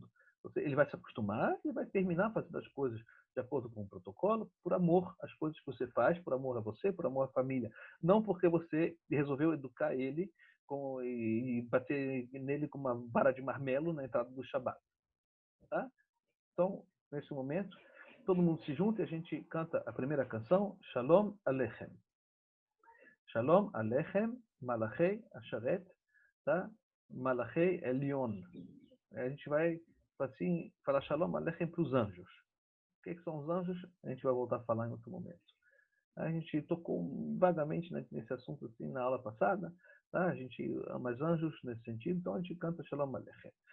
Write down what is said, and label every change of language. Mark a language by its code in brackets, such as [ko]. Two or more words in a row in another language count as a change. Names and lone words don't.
[pt] Ele vai se acostumar e vai terminar fazendo as coisas de acordo com o protocolo, por amor às coisas que você faz, por amor a você, por amor à família. Não porque você resolveu educar ele e bater nele com uma vara de marmelo na entrada do Shabat. Tá? Então, nesse momento, todo mundo se junta e a gente canta a primeira canção, [he] שלום עליכם. שלום עליכם מלאכי השרת, tá? מלאכי עליון. [pt] A gente vai assim, falar [he] שלום עליכם [pt] para os anjos. O que são os anjos? A gente vai voltar a falar em outro momento. A gente tocou vagamente nesse assunto assim, na aula passada. Tá? A gente ama os anjos nesse sentido, então a gente canta [he] שלום עליכם.